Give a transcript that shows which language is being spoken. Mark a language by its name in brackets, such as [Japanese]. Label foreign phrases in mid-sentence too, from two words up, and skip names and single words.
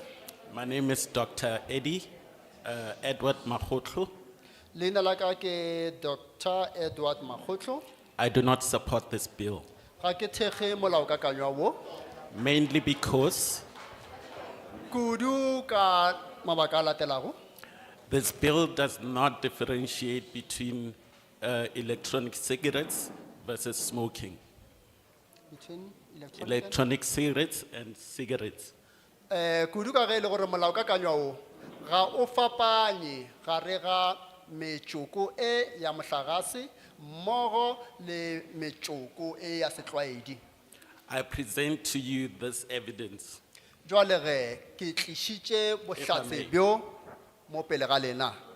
[English] My name is Dr. Eddie Edward Mahotlo. [Northern Sotho] Leina la ka ke Dr. Edward Mahotlo. [English] I do not support this bill, [Northern Sotho] Ga ke thekge molaokakanywa wo. [English] mainly because [Northern Sotho] Kudu ka mabaka a latelago. [English] this bill does not differentiate between electronic cigarettes versus smoking. Between Electronic cigarettes and cigarettes. [Northern Sotho] Kudu ka ge e le gore molaokakanywa o ga o fapanye gare ga metsoko e ya mohlagase mmogo le metsoko e ya setlwaedi. [English] I present to you this evidence. [Northern Sotho] Jwale ge ke tlišitše bohlatse bjo mo pele ga lena.